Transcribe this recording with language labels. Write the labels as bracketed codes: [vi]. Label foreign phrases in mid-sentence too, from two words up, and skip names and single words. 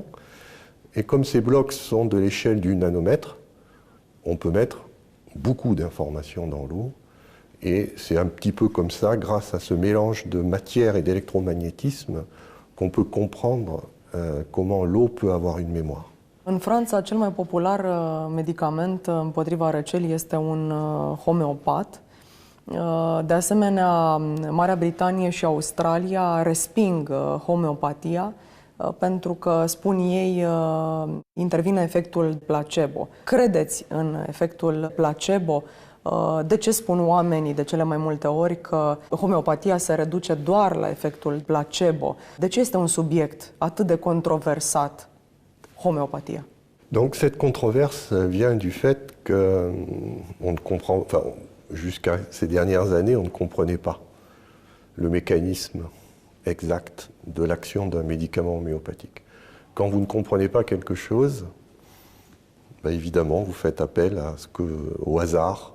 [fr] Et comme ces blocs sont de l'échelle du nanomètre, on peut mettre beaucoup d'informations dans l'eau. Et c'est un petit peu comme ça, grâce à ce mélange de matière et d'électromagnétisme, qu'on peut comprendre comment l'eau peut avoir une mémoire. [ro] În Franța, cel mai popular medicament împotriva răcelii este un homeopat. De asemenea, Marea Britanie și Australia resping homeopatia pentru că, spun ei, intervine efectul placebo. Credeți în efectul placebo? De ce spun oamenii de cele mai multe ori că homeopatia se reduce doar la efectul placebo? De ce este un subiect atât de controversat, homeopatia? [fr] Donc cette controverse vient du fait que on ne comprend, enfin, jusqu'à ces dernières années, on ne comprenait pas le mécanisme exact de l'action d'un médicament homéopathique. Quand vous ne comprenez pas quelque chose, ben évidemment, vous faites appel au hasard.